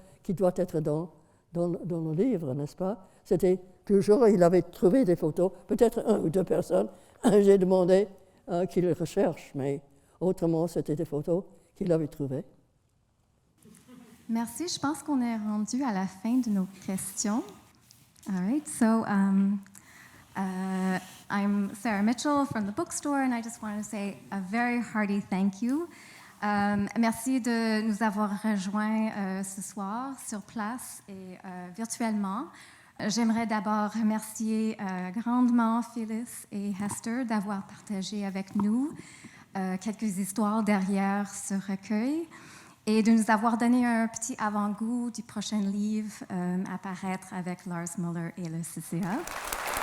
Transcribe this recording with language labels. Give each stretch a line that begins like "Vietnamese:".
French: qui doit être dans le livre, n'est-ce pas? C'était toujours, il avait trouvé des photos, peut-être 1 ou 2 personnes. J'ai demandé qu'il recherche, mais autrement, c'était des photos qu'il avait trouvées. Merci. Je pense qu'on est rendu à la fin de nos questions.
English: All right. So I'm Sarah Mitchell from the bookstore, and I just want to say a very hearty thank you.
French: Merci de nous avoir rejoints ce soir sur place et virtuellement. J'aimerais d'abord remercier grandement Phyllis et Hester d'avoir partagé avec nous quelques histoires derrière ce recueil et de nous avoir donné un petit avant-goût du prochain livre à paraître avec Lars Muller et le CCA.